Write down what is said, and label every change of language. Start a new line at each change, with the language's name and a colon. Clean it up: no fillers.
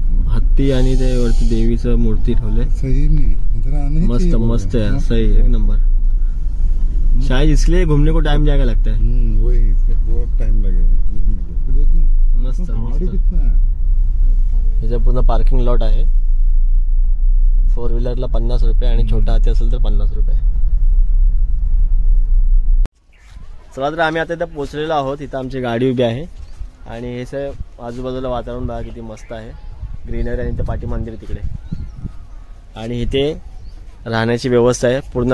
Marathi: हत्ती आणि ते वरती देवीचं मूर्ती ठेवले. मस्त मस्त आहे. सही, एक नंबर.
Hindi: शायद इसलिए घूमने को टाइम जाएगा लगता है। वही, इसका बहुत टाइम लगेगा घूमने को। तो देखो मस्त गाड़ी मस्त। कितना है।
Marathi: इथे पूर्ण पार्किंग लॉट आहे। 4 व्हीलरला 50 रुपये आणि छोटा हाती असेल तर 50 रुपये। चला तर आम्ही आता इथं पोहोचलेलो आहोत। इथं आमची गाडी उभी आहे आणि हे सगळं आजूबाजूला वातावरण बघा किती मस्त आहे, ग्रीनरी आणि इथं पाठी मंदिर तिकडे आणि इथे राहण्याची व्यवस्था आहे पूर्ण।